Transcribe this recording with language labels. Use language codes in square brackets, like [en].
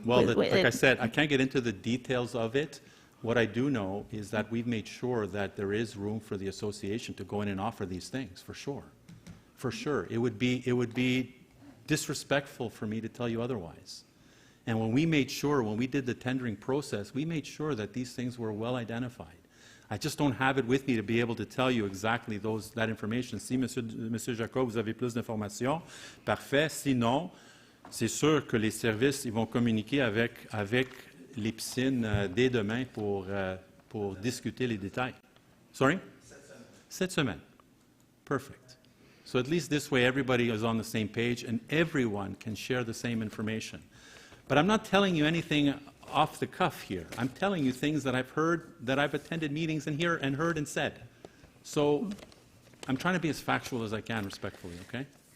[en] Well, like I said, I can't get into the details of it. What I do know is that we've made sure that there is room for the association to go in and offer these things, for sure. For sure. It would be disrespectful for me to tell you otherwise. And when we did the tendering process, we made sure that these things were well identified. I just don't have it with me to be able to tell you exactly that information. [fr] Si, Monsieur Jacob, vous avez plus d'informations, parfait. Sinon, c'est sûr que les services ils vont communiquer avec les piscines dès demain pour discuter les détails. [en] Sorry? [fr] Cette semaine. [en] Perfect. So at least this way everybody is on the same page and everyone can share the same information. But I'm not telling you anything off the cuff here. I'm telling you things that I've heard, that I've attended meetings and heard and said. So I'm trying to be as factual as I can, respectfully, okay?